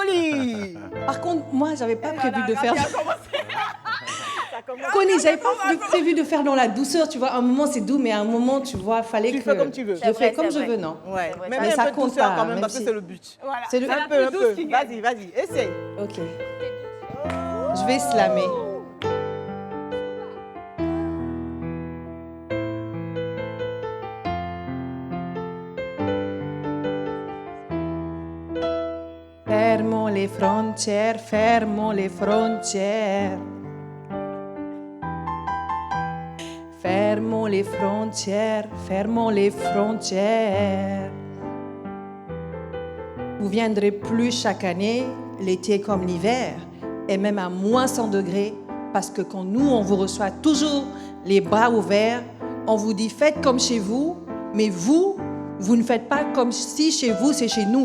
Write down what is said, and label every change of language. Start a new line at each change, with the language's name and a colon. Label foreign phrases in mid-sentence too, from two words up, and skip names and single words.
French: Par contre, moi, j'avais pas prévu de faire... Connie, j'avais pas prévu de faire dans la douceur, tu vois. À un moment, c'est doux, mais à un moment, tu vois, fallait Tu que... fais comme tu veux. Je fais comme je veux, non. Ouais. vrai, Mais mais un ça peu de compte douceur pas, quand même, même parce que si- c'est le but. Voilà. C'est le... Un peu. Vas-y, essaye. Ok. Je vais slammer.
Italian: Fermo le frontiere, fermo le frontiere.
French: Fermo les frontières, fermons les frontières. Vous viendrez plus chaque année, l'été comme l'hiver, et même à moins 100 degrés, parce que quand nous, on vous reçoit toujours les bras ouverts, on vous dit faites comme chez vous, mais vous ne faites pas comme si chez vous, c'est chez nous.